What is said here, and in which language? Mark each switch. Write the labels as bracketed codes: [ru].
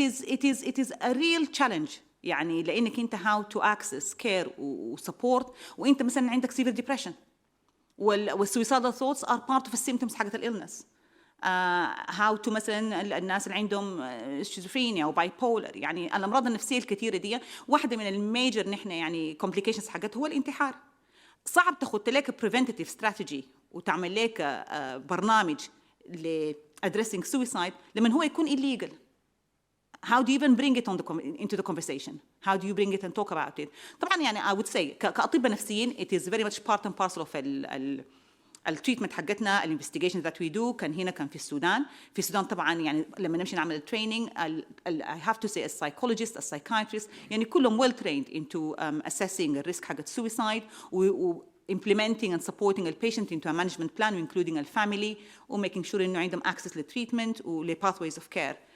[en] it is a real challenge [ar] يعني، لأنك أنت [en] how to access care وsupport [ar] وأنت مثلا عندك [en] severe depression والsuicidal thoughts are part of the symptoms [ar] حقت الإلنس. [en] how to [ar] مثلا الناس اللي عندهم schizophrenia أو bipolar، يعني الأمراض النفسية الكثيرة دي واحدة من الميجر نحن يعني complications حقتها هو الانتحار. صعب تاخد لك [en] preventative strategy [ar] وتعمل لك برنامج ل [en] addressing suicide [ar] لمن هو يكون illegal. [en] How do you even bring it into the conversation? How do you bring it and talk about it? [ar] طبعا يعني [en] I would say [ar] كأطباء نفسيين [en] it is very much part and parcel of [ar] التريتمنت حقتنا. الانفستيجيشن [en] that we do [ar] كان هنا كان في السودان. في السودان طبعا يعني لما نمشي نعمل التريننج [en] I have to say a psychologist, a psychiatrist [ar] يعني كلهم [en] well trained into assessing the risk حقت suicide و implementing and supporting the patient into a management plan including the family و making sure [ar] إنه عندهم [en] access للتريتمنت و pathways of care.